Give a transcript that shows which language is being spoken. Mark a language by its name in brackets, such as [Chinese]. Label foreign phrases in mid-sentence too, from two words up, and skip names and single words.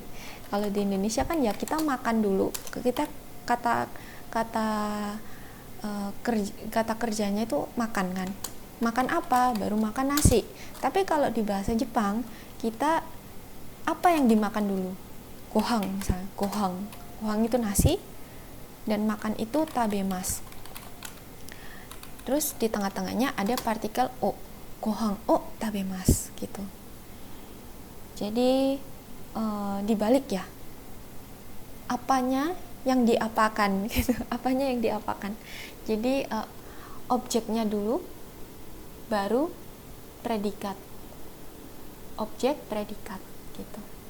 [Indonesian] Kalau di Indonesia kan ya kita makan dulu, kita kata kerjanya itu makan kan, makan apa baru makan nasi. Tapi kalau di bahasa Jepang kita apa yang dimakan dulu? Gohang misalnya, gohang itu nasi, dan makan itu tabemas. Terus di tengah-tengahnya ada partikel o, [Japanese] ご飯を食べます [Indonesian] gitu. Jadi dibalik ya, apanya yang diapakan gitu, apanya yang diapakan. Jadi objeknya dulu, baru predikat, objek predikat gitu.